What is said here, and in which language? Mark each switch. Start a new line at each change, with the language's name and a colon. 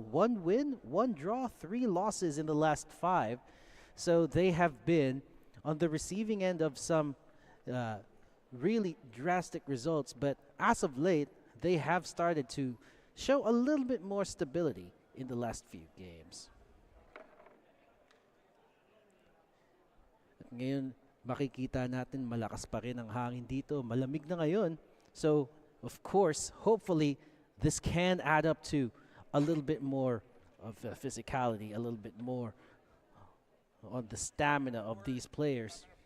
English: 1 win, 1 draw, 3 losses in the last 5. So they have been on the receiving end of some really drastic results, but as of late, they have started to show a little bit more stability in the last few games.
Filipino: At ngayon, makikita natin malakas pa rin ang hangin dito. Malamig na ngayon.
English: So, of course, hopefully, this can add up to a little bit more of physicality, a little bit more on the stamina of these players.